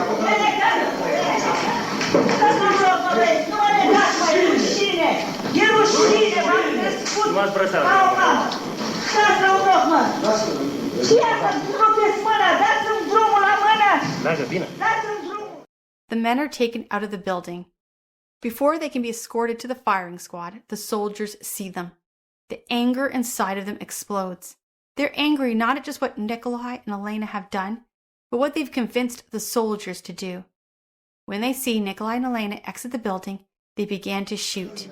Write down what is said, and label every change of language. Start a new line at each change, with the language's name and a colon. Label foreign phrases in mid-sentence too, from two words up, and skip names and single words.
Romanian: Ne legați. Stați în loc, băieți, nu mă legați, mă, e rușine. E rușine, m-am crescut. Nu m-ați brățat. Stați în loc, mă. Și asta, rupeți mâna, dați-mi drumul la mână. Dragă, bine. Dați-mi drumul.
English: The men are taken out of the building. Before they can be escorted to the firing squad, the soldiers see them. The anger inside of them explodes. They're angry not at just what Nikolai and Elena have done, but what they've convinced the soldiers to do. When they see Nikolai and Elena exit the building, they began to shoot.